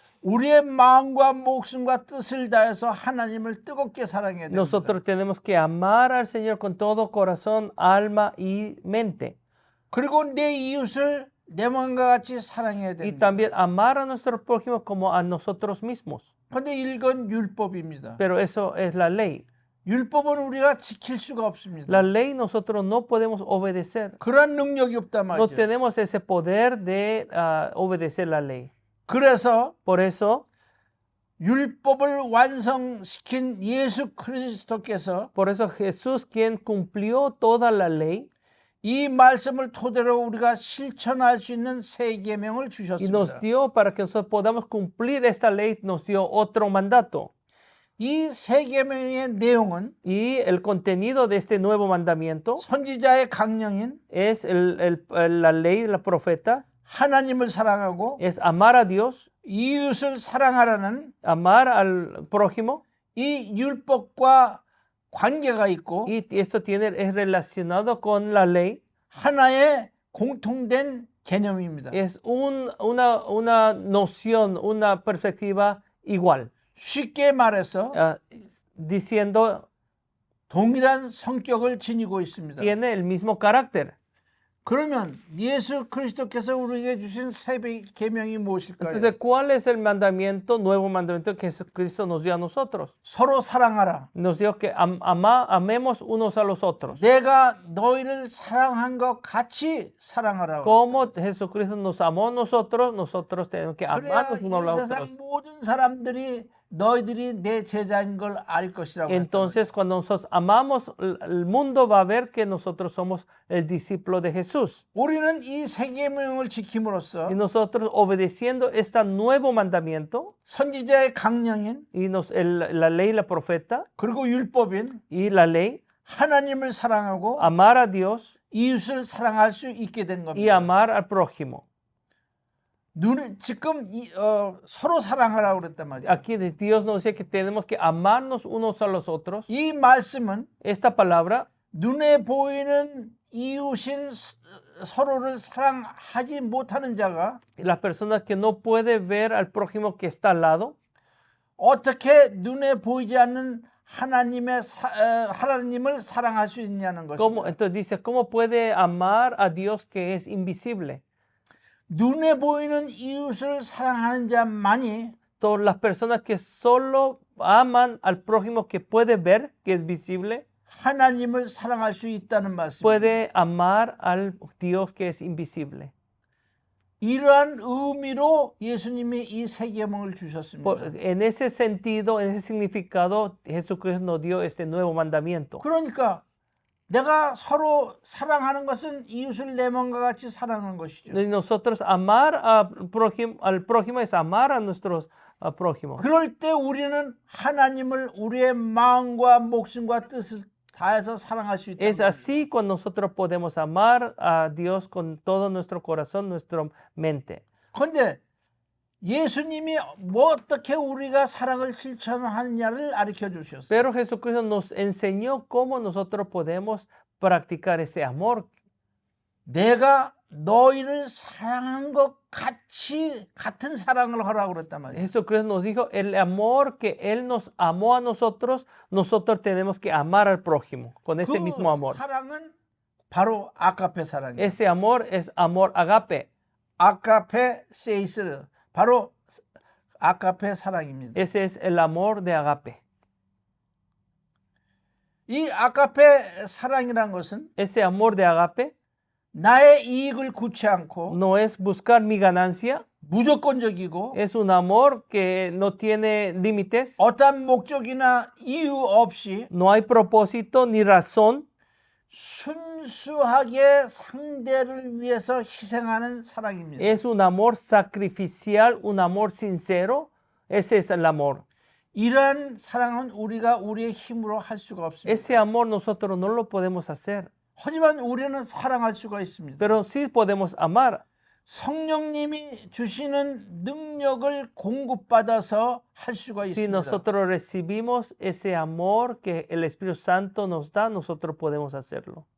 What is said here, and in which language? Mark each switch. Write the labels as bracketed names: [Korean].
[Korean] 우리의 마음과 목숨과 뜻을 다해서 하나님을 뜨겁게 사랑해야 됩니다. [Spanish] nosotros tenemos que amar al Señor con todo corazón, alma y mente. [Korean] 그리고 내 이웃을 내 몸과 같이 사랑해야 [Spanish] Y [Korean] 됩니다. [Spanish] también amar a nuestro prójimo como a nosotros mismos. [Korean] 그런데 이건 율법입니다. [Spanish] Pero eso es la ley. [Korean] 율법은 우리가 지킬 수가 없습니다. [Spanish] La ley nosotros no podemos obedecer. [Korean] 그런 능력이 없단 [Spanish] No [Korean] 말이죠. [Spanish] tenemos ese poder de obedecer la ley. [Korean] 그래서 [Spanish] Por eso, [Korean] 율법을 완성시킨 예수 그리스도께서 [Spanish] por eso Jesús, quien cumplió toda la ley, [Korean] 이 말씀을 토대로 우리가 실천할 수 있는 새 계명을 [Spanish] y [Korean] 주셨습니다. [Spanish] nos dio para que nosotros podamos cumplir esta ley, nos dio otro mandato. [Korean] 이 새 계명의 내용은 [Spanish] Y el contenido de este nuevo mandamiento [Korean] 선지자의 강령인 [Spanish] es la ley de la profeta, [Korean] 하나님을 사랑하고 [Spanish] es amar a Dios, [Korean] 이웃을 사랑하라는 [Spanish] amar al prójimo, [Korean] 이 율법과 관계가 있고 [Spanish] y esto es relacionado con la ley, [Korean] 하나의 공통된 개념입니다. [Spanish] es una noción, una perspectiva igual, [Korean] 쉽게 말해서 [Spanish] diciendo [Korean] 동일한 성격을 지니고 있습니다. [Spanish] tiene el mismo carácter. [Korean] 그러면 예수 그리스도께서 우리에게 주신 새 계명이 무엇일까요? [Spanish] Entonces, ¿cuál es el mandamiento, nuevo mandamiento que Jesucristo nos dio a nosotros? [Korean] 서로 사랑하라. [Spanish] Nos dio que amemos unos a los otros. [Korean] 내가 너희를 사랑한 것 같이 사랑하라. [Spanish] Como Jesucristo nos amó a nosotros, nosotros tenemos que [Korean] 그래야 [Spanish] amarnos unos a [Korean] 이 [Spanish] los [Korean] 세상 [Spanish] otros. [Korean] 모든 사람들이 너희들이 내 제자인 걸 알 것이라고. [Spanish] Entonces, cuando nosotros amamos, el mundo va a ver que nosotros somos el discípulo de Jesús. [Korean] 우리는 이 새 계명을 지킴으로써 [Spanish] Y nosotros obedeciendo este nuevo mandamiento, [Korean] 선지자의 강령인 [Spanish] y la ley, la profeta, [Korean] 그리고 율법인 [Spanish] y la ley, [Korean] 하나님을 사랑하고 [Spanish] amar a Dios [Korean] 이웃을 사랑할 수 있게 된 [Spanish] y [Korean] 겁니다. [Spanish] amar al prójimo. [Korean] 지금 서로 사랑하라고 그랬단 말이에요. [Spanish] Aquí Dios nos dice que tenemos que amarnos unos a los otros. [Korean] 이 말씀은 [Spanish] Esta palabra, [Korean] 눈에 보이는 이웃인 서로를 사랑하지 못하는 자가 [Spanish] la persona que no puede ver al prójimo que está al lado, [Korean] 어떻게 눈에 보이지 않는 하나님을 사랑할 수 있냐는 것입니다. [Spanish] entonces dice, ¿cómo puede amar a Dios que es invisible? [Korean] 눈에 보이는 이웃을 사랑하는 자만이 [Spanish] Todas las personas que solo aman al prójimo que puede ver, que es visible, [Korean] 하나님을 사랑할 수 있다는 말씀입니다. [Spanish] puede amar al Dios que es invisible. [Korean] 이러한 의미로 예수님이 이 새 계명을 주셨습니다. [Spanish] En ese sentido, en ese significado, Jesucristo nos dio este nuevo mandamiento. [Korean] 그러니까 내가 서로 사랑하는 것은 이웃을 내 몸과 같이 사랑하는 것이죠. [Spanish] Y nosotros amar al prójimo es amar a nuestros prójimos. [Korean] 그럴 때 우리는 하나님을 우리의 마음과 목숨과 뜻을 다해서 사랑할 수 있다. [Spanish] Es así cuando nosotros podemos amar a Dios con todo nuestro corazón, nuestra mente. [Korean] 그런데 예수님이 어떻게 우리가 사랑을 실천하느냐를 가르쳐 주셨어요. [Spanish] Pero Jesucristo nos enseñó cómo nosotros podemos practicar ese amor. [Korean] 내가 너희를 사랑한 것 같은 사랑을 하라고 그랬단 말이에요. [Spanish] Jesucristo nos dijo, el amor que Él nos amó a nosotros, nosotros tenemos que amar al prójimo con ese mismo amor. [Korean] 사랑은 바로 아가페 사랑이에요. [Spanish] Ese amor es amor agape. [Korean] 아가페 세이스 바로 아가페 사랑입니다. [Spanish] Ese es el amor de agape. [Korean] 이 아가페 사랑이란 것은 [Spanish] Ese amor de agape [Korean] 나의 이익을 구치 않고 [Spanish] no es buscar mi ganancia, [Korean] 무조건적이고 [Spanish] es un amor que no tiene límites, [Korean] 어떤 목적이나 이유 없이 [Spanish] no hay propósito ni razón, [Korean] 순수하게 상대를 위해서 희생하는 사랑입니다. [Spanish] es un amor sacrificial, un amor sincero, ese es el amor. [Korean] 이러한 사랑은 우리가 우리의 힘으로 할 수가 없습니다. [Spanish] Ese amor nosotros no lo podemos hacer, [Korean] 하지만 우리는 사랑할 수가 있습니다. [Spanish] pero sí podemos amar. [Korean] 성령님이 주시는 능력을 공급받아서 할 수가 [Spanish] Si [Korean] 있습니다. [Spanish] nosotros recibimos ese amor que el Espíritu Santo nos da, nosotros podemos hacerlo.